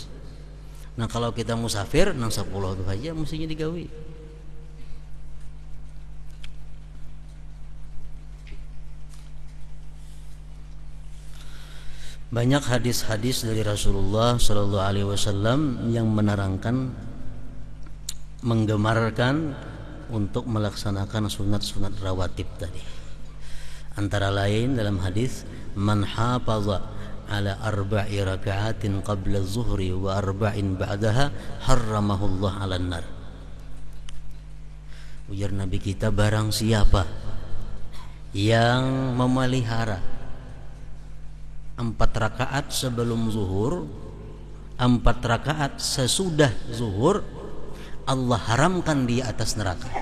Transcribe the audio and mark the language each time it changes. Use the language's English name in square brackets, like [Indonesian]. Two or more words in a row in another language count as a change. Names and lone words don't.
[Banjar] Nah kalau kita musafir, nang 10 itu aja mestinya digawi. Banyak hadis-hadis dari Rasulullah [Arabic] صلى الله عليه وسلم [Banjar] yang menerangkan, menggemarkan untuk melaksanakan sunat-sunat rawatib tadi. Antara lain dalam hadis, [Arabic] من حافظ على 4 ركعات قبل الظهر و 4 بعدها حرمه الله على النار. [Banjar] Ujar Nabi kita, barang siapa yang memelihara 4 rakaat sebelum zuhur, 4 rakaat sesudah zuhur, Allah haramkan dia atas neraka.